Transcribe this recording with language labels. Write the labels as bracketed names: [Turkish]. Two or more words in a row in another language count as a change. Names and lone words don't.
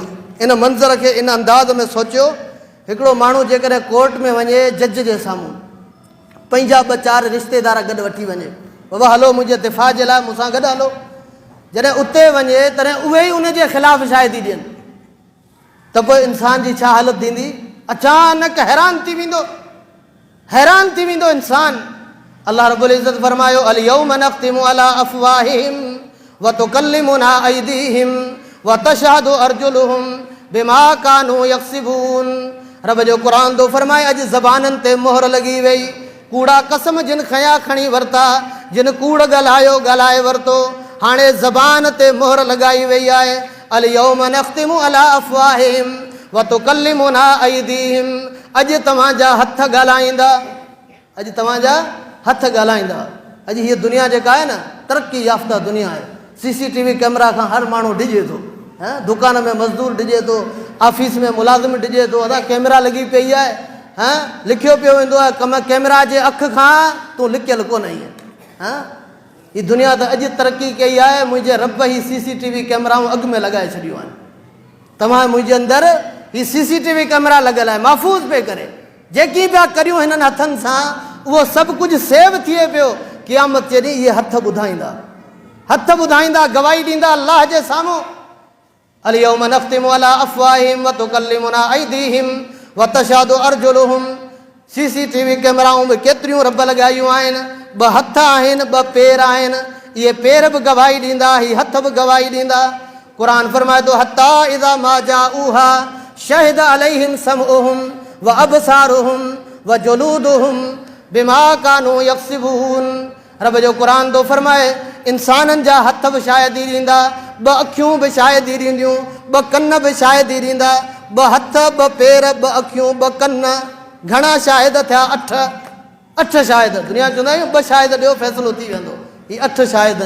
[Sindhi] इन मंज़र खे इन अंदाज़ में सोचियो, हिकिड़ो माण्हू जेकॾहिं कोर्ट में वञे जज जे साम्हूं, पंहिंजा ॿ चारि रिश्तेदार गॾु वठी वञे, बाबा हलो मुंहिंजे दिफ़ा जे लाइ मूंसां गॾु हलो। जॾहिं उते वञे तॾहिं उहे ई उन जे ख़िलाफ़ु शाहिदी ॾियनि, त पोइ इंसान जी छा हालत थींदी? अचानक हैरान थी वेंदो इंसान। [Arabic] अल्लाह रब्बुल इज़्ज़त फरमायो اليوم نختم على أفواههم وتكلمنا أيديهم وتشهد أرجلهم بما كانوا يكسبون. [Sindhi] रब जो क़ुरान तो फरमाए अॼु ज़बाननि ते मोहर लॻी वई, कूड़ा कसम जिन खया खणी वरिता, जिन कूड़ ॻाल्हाए वरितो, हाणे ज़बान ते मोहर लॻाई वई आहे। [Arabic] اليوم نختم على أفواههم وتكلمنا أيديهم. [Sindhi] अॼु तव्हांजा हथ ॻाल्हाईंदा, अॼु तव्हांजा हथ ॻाल्हाईंदा। अॼु हीअ दुनिया जेका आहे न, तरक़ी याफ़्ता दुनिया आहे। CCTV कैमरा खां हर माण्हू डिॼे थो, दुकान में मज़दूर डिॼे थो, ऑफिस में मुलाज़िम डिॼे थो, अदा कैमरा लॻी पई आहे, लिखियो पियो वेंदो आहे कम कैमरा जे अख खां तूं लिकियल कोन आई आहे। हीअ दुनिया त अॼु तरक़ी कई आहे, मुंहिंजे रब ही CCTV कैमराऊं अॻु में लॻाए छॾियूं आहिनि। तव्हां मुंहिंजे अंदरि ही CCTV कैमरा लॻियल आहे, महफ़ूज़ पिए करे। जेकी पिया करियूं हिननि हथनि सां उहो सभु कुझु सेव थिए पियो। क़यामत जे ॾींहुं इहे हथ ॿुधाईंदा, गवाही ॾींदा अल्लाह जे साम्हूं। [Arabic] اليوم نختم على أفواههم وتكلمنا أيديهم وتشهد أرجلهم. [Sindhi] CCTV कैमराऊं बि केतिरियूं रब लॻायूं आहिनि, 2 हथ आहिनि, 2 पेर आहिनि। इहे पेर बि गवाही ॾींदा, ही हथ बि गवाही ॾींदा। क़ुरान फरमाए थो [Arabic] حتى إذا ما جاءوها شهد عليهم سمعهم وأبصارهم وجلودهم بما كانوا يكسبون. [Sindhi] रब जो क़ुरान थो फरमाए इंसाननि जा हथ बि शायदि ई ॾींदा, 2 अखियूं बि शायदि ई ॾींदियूं, 2 कन बि शायदि ई ॾींदा। 2 हथ, 2 पेर, 2 अखियूं, 2 कन, घणा शायद थिया? 8 शायद। दुनिया चवंदा आहियूं 2 शायद ॾियो फ़ैसिलो थी वेंदो, ही 8 शायद आहिनि।